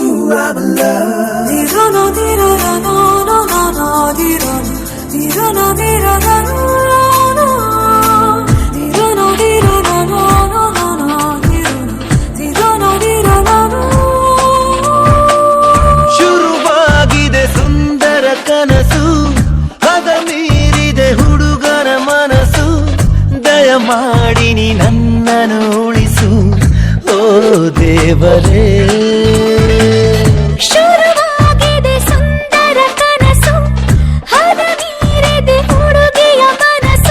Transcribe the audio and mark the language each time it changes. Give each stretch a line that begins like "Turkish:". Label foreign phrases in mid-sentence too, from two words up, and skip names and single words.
English: I'm in love. Dirana dirana na na na na dirana dirana dirana na dirana dirana na na na na dirana dirana na.
Kannada: ಶುರುವಾಗಿದೆ ಸುಂದರ ಕನಸು, ಅದ ಮೀರಿದೆ ಹುಡುಗನ ಮನಸ್ಸು. ದಯಮಾಡಿ ನೀ ನನ್ನನ್ನು ಉಳಿಸು, ಓ ದೇವರೇ. ಶುರುವಾಗಿದೆ ಸುಂದರ ಕನಸು, ಅದ ಮೀರಿದೆ ಹುಡುಗಿಯ ಮನಸ್ಸು.